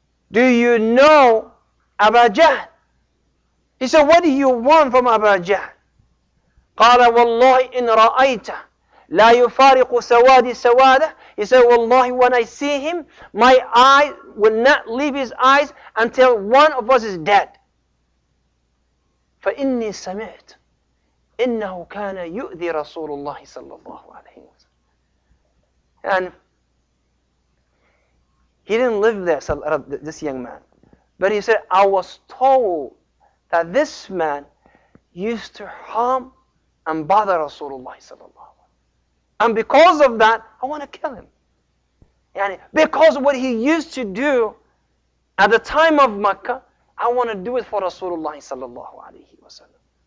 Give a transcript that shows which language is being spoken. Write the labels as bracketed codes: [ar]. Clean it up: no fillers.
[en] Do you know Aba Jahl? He said, what do you want from Aba Jahl? [ar] قال والله إن رأيت لا يفارق سوادي سواده. [en] He said, Wallahi, when I see him, my eye will not leave his eyes until one of us is dead. [ar] فإني سمعت إنه كان يؤذي رسول الله صلى الله عليه وسلم. [en] And he didn't live there, this young man. But he said, I was told that this man used to harm and bother Rasulullah sallallahu alaihi wasallam. And because of that, I want to kill him. Yani, because of what he used to do at the time of Makkah, I want to do it for Rasulullah sallallahu alaihi wasallam.